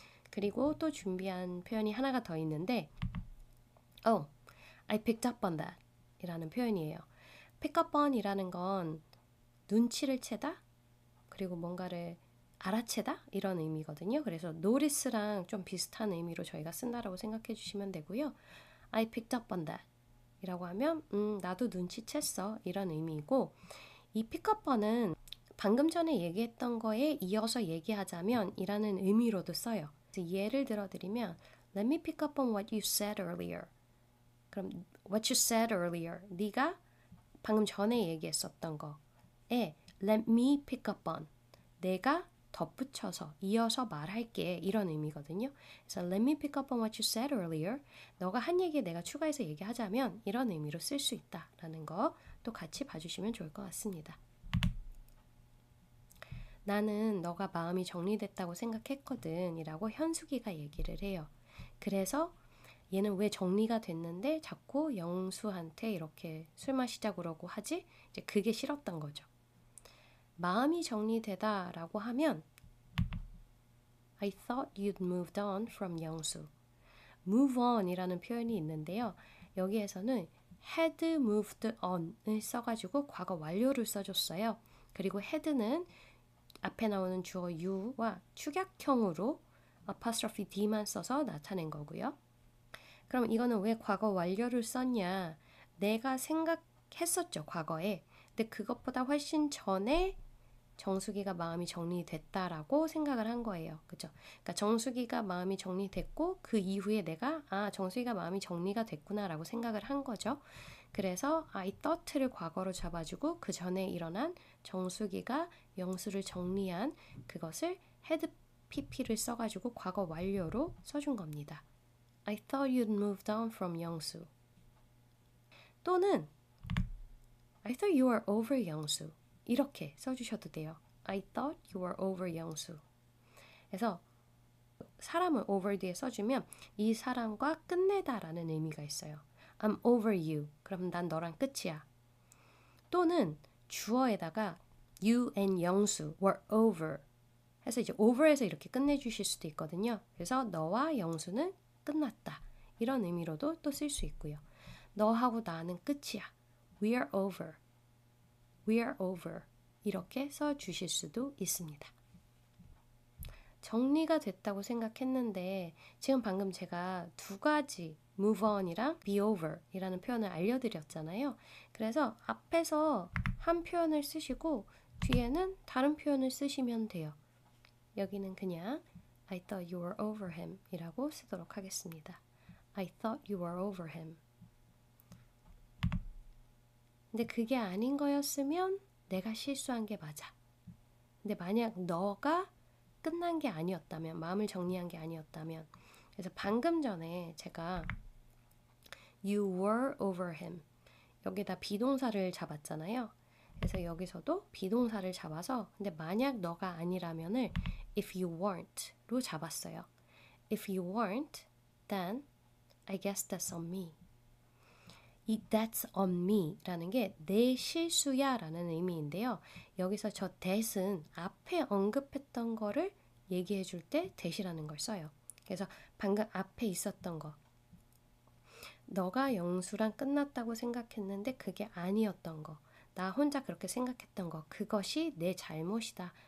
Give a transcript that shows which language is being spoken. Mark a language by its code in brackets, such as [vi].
[ko] 그리고 또 준비한 표현이 하나가 더 있는데 [en] I picked up on that [ko] 이라는 표현이에요. pick up on 이라는 건 눈치를 채다? 그리고 뭔가를 알아채다? 이런 의미거든요. 그래서 notice랑 좀 비슷한 의미로 저희가 쓴다라고 생각해 주시면 되고요. [en] I picked up on that [ko] 이라고 하면 나도 눈치챘어. 이런 의미이고 이 pick up on은 방금 전에 얘기했던 거에 이어서 얘기하자면 이라는 의미로도 써요. 그래서 예를 들어드리면 [en] Let me pick up on what you said earlier. [ko] 그럼 [en] what you said earlier. [ko] 네가 방금 전에 얘기했었던 거에 [en] Let me pick up on. [ko] 내가 덧붙여서 이어서 말할게 이런 의미거든요. 그래서 [en] Let me pick up on what you said earlier. [ko] 너가 한 얘기에 내가 추가해서 얘기하자면 이런 의미로 쓸 수 있다라는 거 또 같이 봐주시면 좋을 것 같습니다. 나는 너가 마음이 정리됐다고 생각했거든 이라고 현수기가 얘기를 해요. 그래서 얘는 왜 정리가 됐는데 자꾸 영수한테 이렇게 술 마시자 그러고 하지? 이제 그게 싫었던 거죠. 마음이 정리되다 라고 하면 [en] I thought you'd moved on from 영수. [ko] move on 이라는 표현이 있는데요. 여기에서는 [en] had moved on [ko] 을 써가지고 과거 완료를 써줬어요. 그리고 had는 앞에 나오는 주어 you와 축약형으로 apostrophe d만 써서 나타낸 거고요. 그럼 이거는 왜 과거 완료를 썼냐? 내가 생각했었죠, 과거에. 근데 그것보다 훨씬 전에 정수기가 마음이 정리됐다라고 생각을 한 거예요. 그죠? 그러니까 정수기가 마음이 정리됐고 그 이후에 내가 정수기가 마음이 정리가 됐구나라고 생각을 한 거죠. 그래서 I thought를 과거로 잡아주고 그 전에 일어난 정수기가 영수를 정리한 그것을 had pp를 써가지고 과거 완료로 써준 겁니다. [en] I thought you'd moved on from 영수. [ko] 또는 [en] I thought you were over 영수. [ko] 이렇게 써주셔도 돼요. [en] I thought you were over 영수. [ko] 그래서 사람을 over 뒤에 써주면 이 사람과 끝내다라는 의미가 있어요. [en] I'm over you. [ko] 그럼 난 너랑 끝이야. 또는 주어에다가 [en] you and 영수 were over [ko] 해서 이제 over에서 이렇게 끝내주실 수도 있거든요. 그래서 너와 영수는 끝났다. 이런 의미로도 또 쓸 수 있고요. 너하고 나는 끝이야. [en] We are over. We are over. [ko] 이렇게 써주실 수도 있습니다. 정리가 됐다고 생각했는데 지금 방금 제가 두 가지 move on이랑 be over 이라는 표현을 알려드렸잖아요. 그래서 앞에서 한 표현을 쓰시고 뒤에는 다른 표현을 쓰시면 돼요. 여기는 그냥 [en] I thought you were over him [ko] 이라고 쓰도록 하겠습니다. [en] I thought you were over him. [ko] 근데 그게 아닌 거였으면 내가 실수한 게 맞아. 근데 만약 너가 끝난 게 아니었다면, 마음을 정리한 게 아니었다면, 그래서 방금 전에 제가 [en] you were over him [ko] 여기다 비동사를 잡았잖아요. 그래서 여기서도 비동사를 잡아서 근데 만약 너가 아니라면을 [en] if you weren't [ko] 로 잡았어요. [en] If you weren't, then I guess that's on me. [ko] 이 [en] that's on me [ko] 라는 게 내 실수야 라는 의미인데요. 여기서 저 that은 앞에 언급했던 거를 얘기해 줄 때 that이라는 걸 써요. 그래서 방금 앞에 있었던 거 너가 영수랑 끝났다고 생각했는데 그게 아니었던 거 나 혼자 그렇게 생각했던 거 그것이 내 잘못이다.